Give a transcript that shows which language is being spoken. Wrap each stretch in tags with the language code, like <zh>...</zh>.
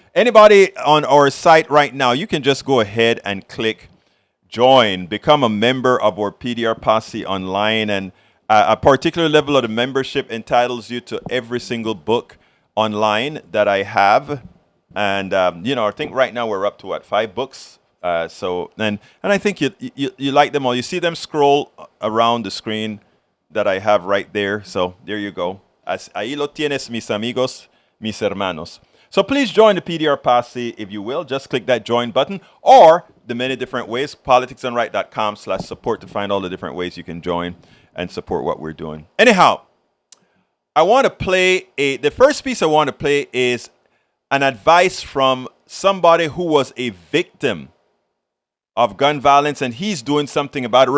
<en>Anybody on our site right now, you can just go ahead and click join, become a member of our PDR Posse online, and a particular level of the membership entitles you to every single book online that I have. And, I think right now we're up to, 5 books? And I think you like them all. You see them scroll around the screen that I have right there. So there you go.</en> <es>Ahí lo tienes, mis amigos, mis hermanos.</es> <en>So please join the PDR Posse if you will. Just click that join button or the many different ways, politicsdoneright.com/support to find all the different ways you can join and support what we're doing. Anyhow, I want to play the first piece I want to play is an advice from somebody who was a victim of gun violence, and he's doing something about it.</en>